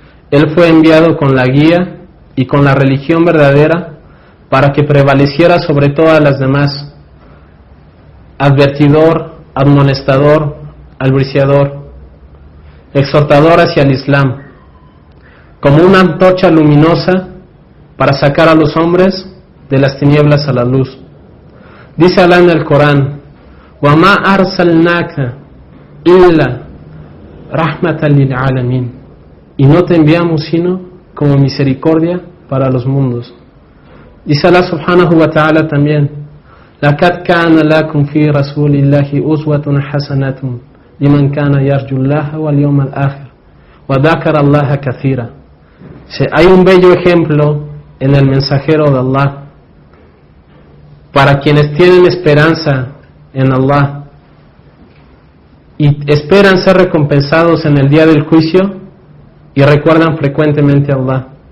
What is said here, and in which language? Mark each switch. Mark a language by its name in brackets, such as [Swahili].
[Spanish] Él fue enviado con la guía y con la religión verdadera para que prevaleciera sobre todas las demás, advertidor, admonestador, albriciador, exhortador hacia el Islam, como una antorcha luminosa para sacar a los hombres de las tinieblas a la luz. Dice Allah en el Corán: [Arabic] وَمَا أَرْسَلْنَاكَ إِلَّا رَحْمَةً لِلْعَالَمِينَ, [Spanish] y no te enviamos sino como misericordia para los mundos. Dice Allah subhanahu wa ta'ala también: [Arabic] لَقَدْ كَانَ لَكُمْ فِي رَسُولِ اللَّهِ أُسْوَةٌ حَسَنَةٌ لِمَنْ كَانَ يَرْجُو اللَّهَ وَالْيَوْمَ الْآخِرَ وَذَكَرَ اللَّهَ كَثِيرًا. [Spanish] Hay un bello ejemplo en el mensajero de Allah para quienes tienen esperanza en Allah y esperan ser recompensados en el día del juicio y recuerdan frecuentemente a Allah.